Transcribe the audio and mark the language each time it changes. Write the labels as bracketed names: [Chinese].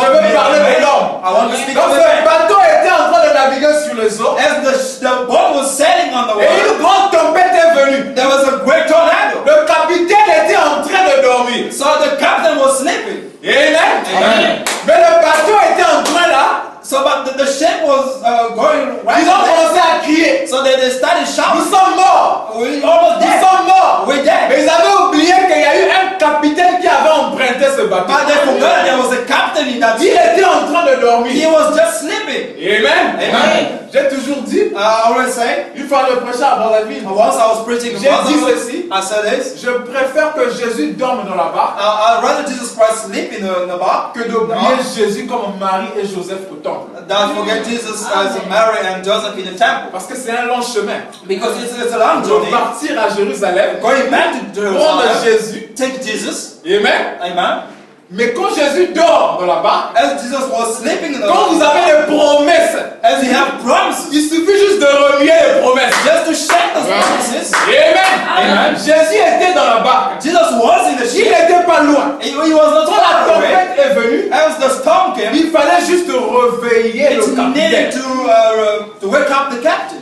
[French] je veux parler de l'homme. [English] I want to speak [French] Donc [English] of [French] ce [English] the man. [French] bateau était en train de naviguer sur les eaux. [English] As the boat was sailing on the [French] Et [English] water, [French] une grande tempête est venue. [English] there was a great tornado. [French] Le capitaine était en train de dormir. [English] So the captain was sleeping. [French] Amen. [English] Amen. [French] Mais le bateau était en train là. [English] So but the ship was going right. [French] Ils ont commencé à crier. [English] So they started [French] Nous [English] shouting. [French] sommes morts. [English] We almost [French] Nous [English] dead. [French] sommes morts. [English] We're dead. [French] Mais ils avaient oublié qu'il y a eu un capitaine qui avait emprunté ce bateau. [English] But they forgot there was a captain in that [French] Il [English] ship. [French] était en train de [English] He [French] dormir. [English] was just sleeping. [French] Amen. [English] Amen. [French] J'ai toujours dit, [English] I always say, [French] une fois je prêchais à Brazzaville, [English] once I was preaching in [French] j'ai dit [English] Brazzaville, [French] ceci, [English] I said this. [French] je préfère que Jésus dorme dans la barque [English] I'd rather Jesus Christ sleep in the bar [French] que d'oublier Jésus comme Marie et Joseph au temple. [English] than forget Jesus as Mary and Joseph in the temple. [French] Parce que c'est un long chemin. [English] Because it's a long [French] De [English] journey. [French] partir à Jérusalem, [English] Going back to [French] prendre [English] Jerusalem, [French] Jésus. [English] take Jesus. [French] Amen. [English] Amen. [French] Mais quand Jésus dort dans la barque, [English] As Jesus was sleeping in the [French] quand vous [English] bar, [French] avez des promesses, [English] as he had promises, [French] il suffit juste de remuer les promesses. [English] just to shake those promises. [French] Amen. [English] Amen. [French] Jésus était dans la barque. [English] Jesus was in the [French] Il [English] ship. [French] n'était pas loin. [English] He was not [French] Quand la [English] far away. [French] tempête est venue, [English] As the storm came, [French] il fallait juste réveiller le [English] it [French] capitaine. [English] needed to wake up the captain.